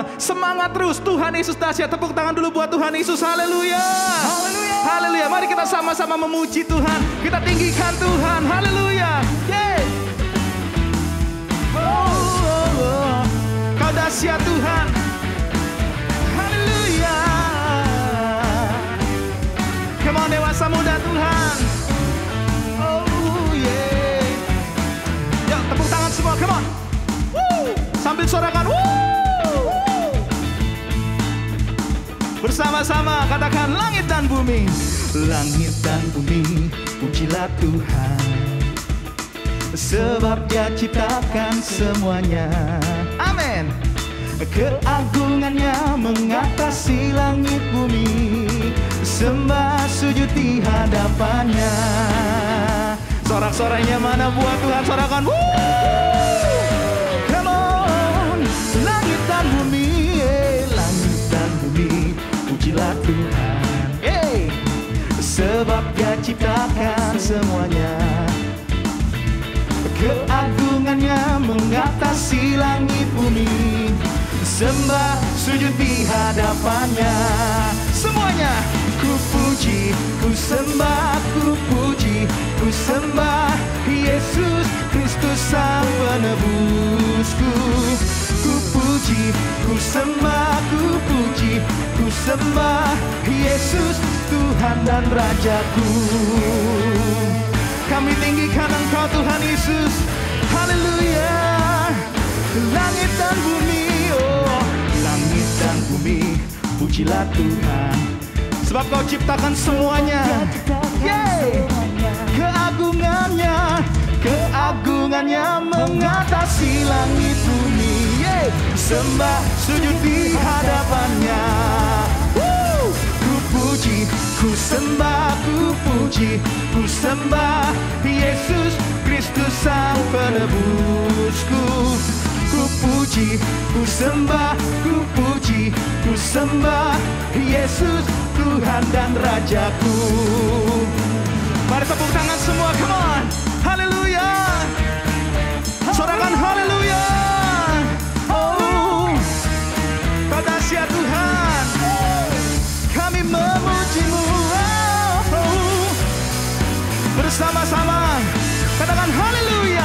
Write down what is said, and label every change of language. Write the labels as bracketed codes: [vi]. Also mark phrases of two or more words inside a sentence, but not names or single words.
[id] Semangat terus, Tuhan Yesus dahsyat. Tepuk tangan dulu buat Tuhan Yesus. Haleluya. Haleluya. Mari kita sama-sama memuji Tuhan. Kita tinggikan Tuhan. Haleluya. Kau dahsyat Tuhan. Haleluya. [en] Come on [id] dewasa muda Tuhan. [en] Oh yeah. [id] Yuk tepuk tangan semua, [en] come on. Woo. [id] Sambil sorakan. Woo. Bersama-sama katakan langit dan bumi. Langit dan bumi pujilah Tuhan, sebab Dia ciptakan semuanya. Amin. Keagungannya mengatasi langit bumi, sembah sujud di hadapannya. Sorak-soraknya mana buat Tuhan? Sorakan. [en] Come on. [id] Langit dan bumi, langit dan bumi pujilah Tuhan, sebab Dia ciptakan semuanya. Keagungannya mengatasi langit bumi, sembah sujud di hadapannya. Semuanya ku puji, ku sembah, ku puji, ku sembah Yesus Kristus Sang Penebusku. Ku puji, ku sembah, ku puji, ku sembah Yesus Tuhan dan Rajaku. Kami tinggikan Engkau Tuhan Yesus. Haleluya. Langit dan bumi, oh langit dan bumi pujilah Tuhan, sebab Kau ciptakan semuanya. Keagungannya mengatasi langit bumi, sembah sujud di hadapannya. Ku puji, ku sembah, ku puji, ku sembah Yesus Kristus Sang Penebusku. Ku puji, ku sembah, ku puji, ku sembah Yesus Tuhan dan Rajaku. Mari tepuk tangan semua, [en] come on. [id] Haleluya. Sorakan haleluya. Oh, Kau dahsyat Tuhan. Kami memuji-Mu. Bersama-sama katakan haleluya.